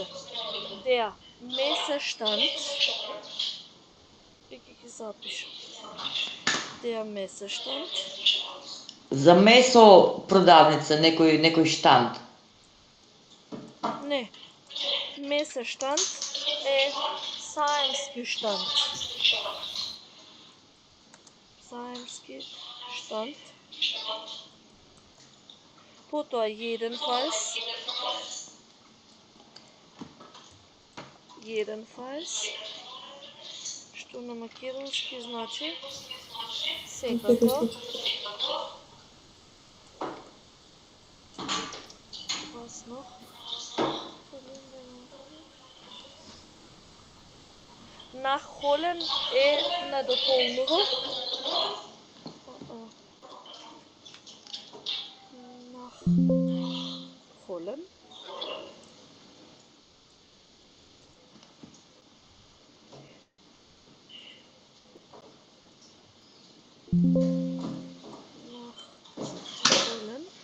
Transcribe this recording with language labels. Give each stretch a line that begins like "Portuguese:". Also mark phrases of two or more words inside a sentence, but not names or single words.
German: Der Messestand,
Macedonian: и ќе ги запишам.
German: Der Messestand,
Macedonian: За месо продавница, некој штанд. не. Messestand е саемски штанд. саемски штанд. Потоа jedenfalls.
German: Jedenfalls.
Macedonian: Што на македонски значи секако.
German: Was noch?
Macedonian: Nachholen е надополнува.
German: Nachholen. Nachholen.